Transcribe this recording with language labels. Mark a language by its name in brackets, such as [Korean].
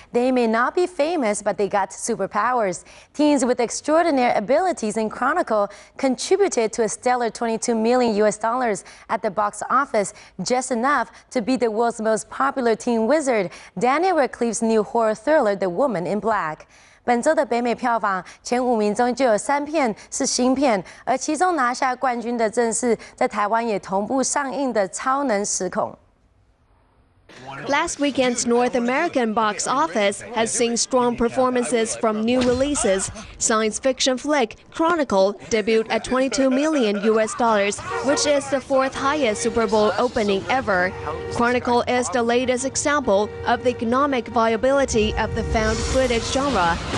[English] They may not be famous, but they got superpowers. Teens with extraordinary abilities in Chronicle contributed to a stellar $22 million at the box office, just enough to beat the world's most popular teen wizard, Daniel Radcliffe's new horror thriller, The Woman in Black. [Chinese] 本周的北美票房前5名中就有3片是新片，而其中拿下冠军的正是在台湾也同步上映的《超能时空》。 [English] Last weekend's North American box office has seen strong performances from new releases. Science fiction flick Chronicle debuted at $22 million, which is the 4th highest Super Bowl opening ever. Chronicle is the latest example of the economic viability of the found footage genre.